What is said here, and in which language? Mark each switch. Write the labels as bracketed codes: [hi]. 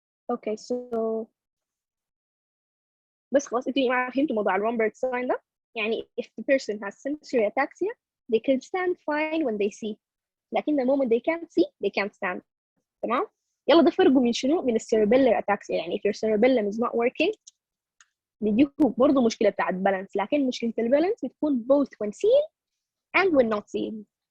[en] Okay, so [ar] بس خلاص انتوا ما فهمتوا موضوع Romberg sign ده. [en] يعني if the person has sensory ataxia, they can stand fine when they see. [ar] لكن [en] the moment they can't see, they can't stand. [ar] تمام؟ يلا ده فرقه من شنو؟ من الcerebellar ataxia. يعني [en] if your cerebellum is not working, [ar] دي برضه مشكلة بتاعت بالانس، لكن مشكلة البالانس بتكون both when seen and when not seen.